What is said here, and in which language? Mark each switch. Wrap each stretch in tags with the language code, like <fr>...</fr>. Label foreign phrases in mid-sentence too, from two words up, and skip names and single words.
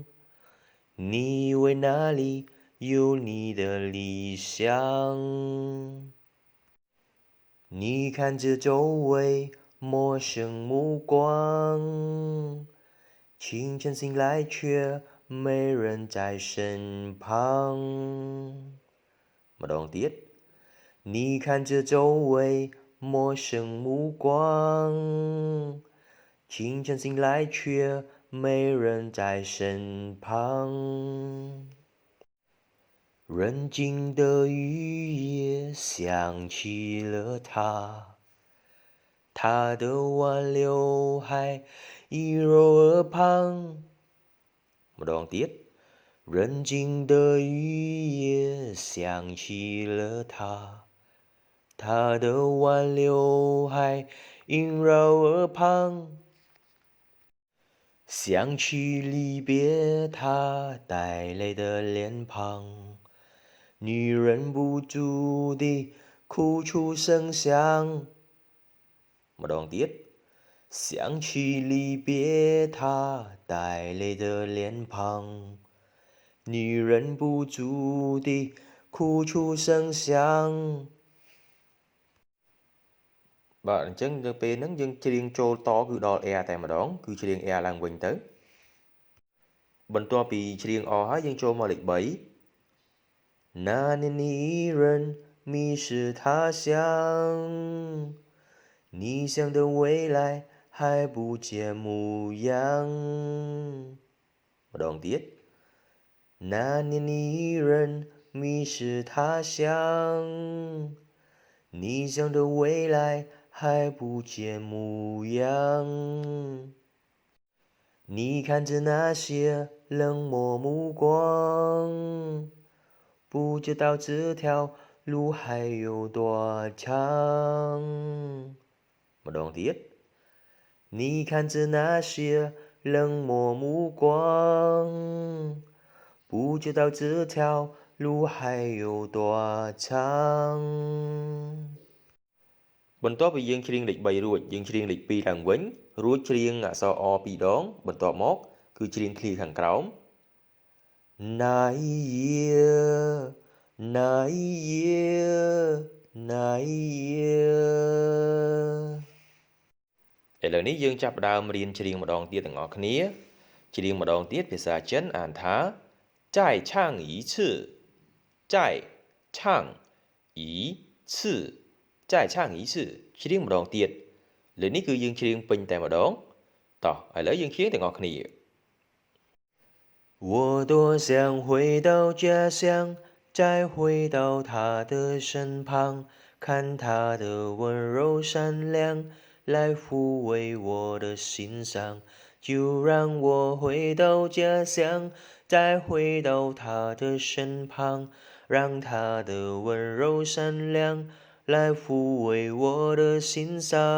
<zh>你以为那里有你的理想？你看着周围陌生目光，清晨醒来却没人在身旁。</zh> <vi>Một đoạn tiếp.</vi> <zh>你看着周围陌生目光，清晨醒来却没人在身旁。人静的雨也想起了他，他的挽留还萦绕耳旁。</zh> <vi>Một đoạn tiếp.</vi> <zh>人静的雨也想起了他，他的挽留还萦绕耳旁。想起离别他带泪的脸庞，你忍不住地哭出声响。</zh> <vi>Một đoạn tiếp.</vi> <zh>想起离别他带泪的脸庞，你忍不住地哭出声响.</zh> <km>បាទអញ្ចឹងទៅពេលហ្នឹងយើងច្រៀងចូលតគឺដល់ air តែម្ដងគឺច្រៀង air ឡើងវិញទៅបន្ទាប់ពីច្រៀងអស់ហើយយើងចូលមកលេខ3</km> <zh>那年你一人迷失他乡你想的未来还不见模样ម្ដងទៀត那年你一人迷失他乡你想的未来还不见模样。你看着那些冷漠目光，不知道这条路还有多长。</zh> <vi>Một đoạn tiếp.</vi> <zh>你看着那些冷漠目光，不知道这条路还有多长。</zh> <km>បន្ទាប់ពីយើងច្រៀងលេខ3រួចយើងច្រៀងលេខ2ឡើងវិញរួចច្រៀងអក្សរអ2ដងបន្ទាប់មកគឺច្រៀងឃ្លាខាងក្រោម</km> <zh>那一夜那一夜那一夜</zh> <km>ឥឡូវនេះយើងចាប់ផ្ដើមរៀនច្រៀងម្ដងទៀតទាំងអស់គ្នាច្រៀងម្ដងទៀតភាសាចិនអានថា</km> <zh>再唱一次再唱一次再唱一次</zh> <km>ច្រៀងម្ដងទៀតលើនេះគឺយើងច្រៀងពេញតែម្ដងតោះឥឡូវយើងច្រៀងទាំងអស់គ្នា</km> <zh>我多想回到家乡再回到他的身旁看他的温柔善良来抚慰我的心伤就让我回到家乡再回到他的身旁让他的温柔善良来抚慰我的心伤。</zh>